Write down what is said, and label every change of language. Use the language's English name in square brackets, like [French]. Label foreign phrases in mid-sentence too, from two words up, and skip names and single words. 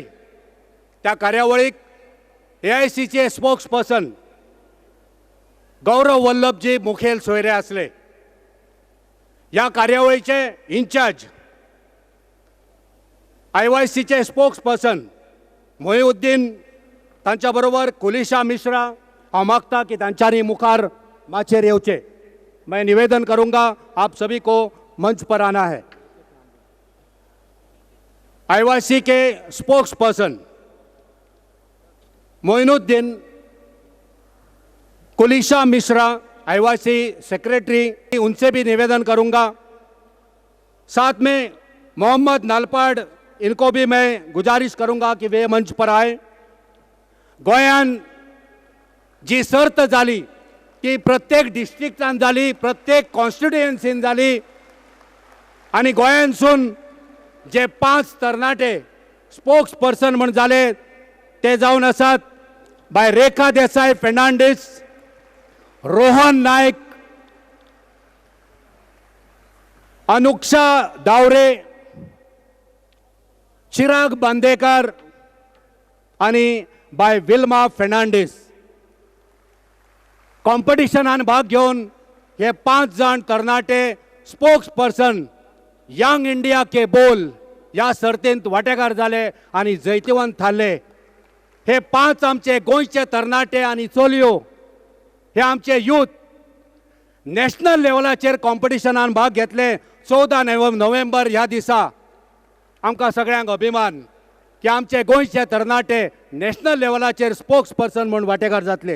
[Konkani] त्या कार्यावळीक AICचे [English] spokes person [Konkani] गौरव वल्लभजी मुखेल सोयरे असले. ह्या कार्यावळीचे इन्चार्ज IYCचे [English] spokes person [Konkani] मोहिउद्दीन, तांच्या बरोबर कुलिशा मिश्रा. हांव मागता की तांच्यांनी मुखार माचेर येवचे. [Hindi] मैं निवेदन करूंगा, आप सभी को मंच पर आना है. IYC के [English] spokes person [Hindi] मोइनुद्दीन, कुलिशा मिश्रा, IYC सेक्रेटरी, उनसे भी निवेदन करूंगा. साथ में मोहम्मद नालपाड़, इनको भी मैं गुजारिश करूंगा कि वे मंच पर आए. [Konkani] गोंयान जी सर्त जाली ती प्रत्येक डिस्ट्रिक्टान जाली, प्रत्येक कॉन्स्टिट्युएन्सीन जाली. आणि गोंयांसून जे 5 तरणाटे [English] spokes person [Konkani] म्हण जाले ते जावन आसात बाय रेखा देसाई फेर्नांडीस, रोहन नायक, अनुक्षा दावरे, चिराग बांदेकर, आणि बाय विल्मा फेर्नांडीस. कॉम्पिटिशनान भाग घेऊन हे 5 जण तरणाटे [English] spokes person [Konkani] यंग इंडिया के बोल या सर्तींत वांटेकार जाले आणि जैतिवंत थारले. हे 5 आमचे गोंयचे तरणाटे आणि चलयो, हे आमचे [English] youth national [Konkani] लेवलाचेर कॉम्पिटिशनान भाग घेतले. 14 नोव्हेंबर ह्या दिसा आमकां सगळ्यांक अभिमान की आमचे गोंयचे तरणाटे नॅशनल लेवलाचेर [English] spokes person [Konkani] म्हणून वांटेकार जातले.